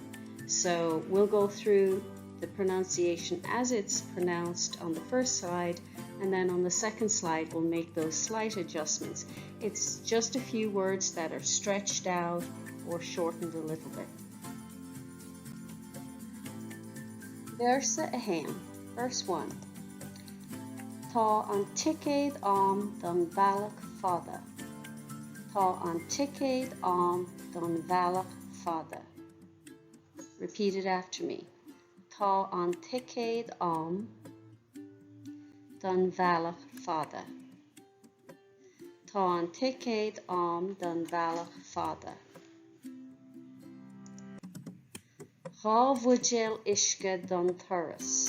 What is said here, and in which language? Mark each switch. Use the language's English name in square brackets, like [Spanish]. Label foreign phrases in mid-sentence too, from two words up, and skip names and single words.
[English] So we'll go through the pronunciation as it's pronounced on the first slide, and then on the second slide we'll make those slight adjustments. It's just a few words that are stretched out or shortened a little bit. Verse 1, verse 1. [Irish] Tá an ticéad am don bhealach fada. Tá an ticéad am don bhealach fada. [English] Repeat it after me. [Irish] Tá an ticéad am don bhealach fada. Tá an ticéad am don bhealach fada. Dhá bhuidéal isce don turas.